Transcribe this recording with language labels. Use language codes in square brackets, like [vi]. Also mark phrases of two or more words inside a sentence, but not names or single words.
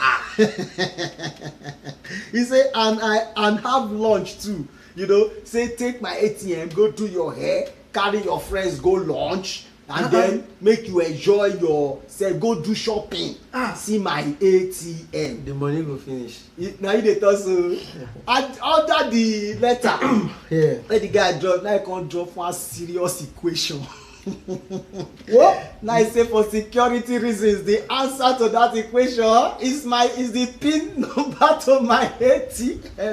[pcm] He say, and have lunch too. You know, say, take my ATM, go do your hair, carry your friends, go lunch, and then make you enjoy yourself, go do shopping. See my ATM. The money go finish. Now you dey talk so. And under the letter, where the guy drop, now he come drop one serious equation. What? Now he say for security reasons, the answer to that equation is the PIN number to my ATM.